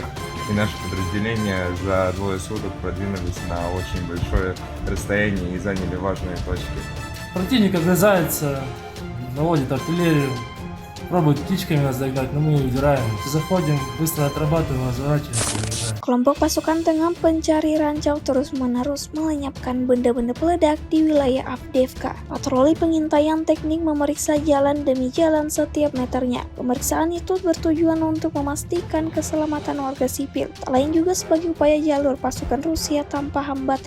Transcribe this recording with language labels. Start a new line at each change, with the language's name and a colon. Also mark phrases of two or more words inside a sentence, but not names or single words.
Russian: И наши подразделения за 2 суток продвинулись на очень большое расстояние и заняли важные точки. Противник огрызается, наводит артиллерию, пробует птичками нас догнать, но мы удираем. Заходим, быстро отрабатываем, разворачиваемся и уезжаем.
Indonesian: Kelompok pasukan tengah pencari rancau terus-menerus melenyapkan benda-benda peledak di wilayah Avdiivka. Patroli pengintaian teknik memeriksa jalan demi jalan setiap meternya. Pemeriksaan itu bertujuan untuk memastikan keselamatan warga sipil. Tak lain juga sebagai upaya jalur pasukan Rusia tanpa hambatan.